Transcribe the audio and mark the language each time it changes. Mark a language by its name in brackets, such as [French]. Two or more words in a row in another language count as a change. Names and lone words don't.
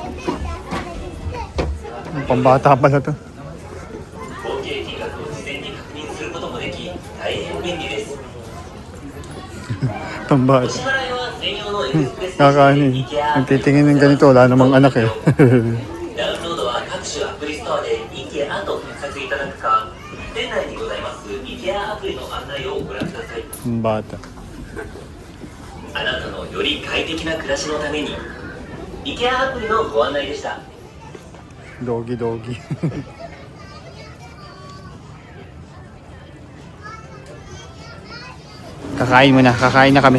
[Filipino] Pambata pala to. Pambata. Kakaano eh. Nagtitingin ng ganito, wala namang anak eh. Pambata. [Japanese] あなたのより快適な暮らしのために IKEA アプリのご案内でした。 [Filipino] Doggy. Kakain mo na, kakain na kami.